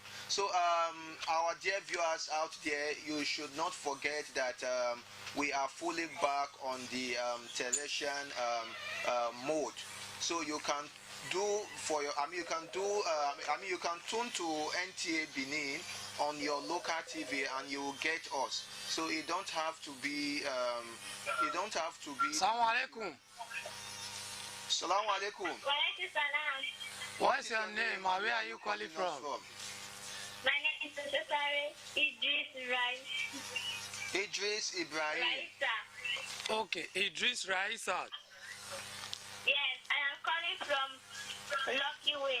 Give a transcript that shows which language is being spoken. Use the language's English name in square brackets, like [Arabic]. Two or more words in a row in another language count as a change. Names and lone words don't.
[English] So, our dear viewers out there, you should not forget that we are fully back on the Teresian mode. So you can do for your, you can do, you can tune to NTA Benin on your local TV and you will get us. So you don't have to be, [Arabic] السلام عليكم. السلام عليكم. [English] What's your name and where are you calling from? My name is Idris Rice. Idris Ibrahim. Raisa. Okay, Idris Raisa. Yes, I am calling from Lucky Way.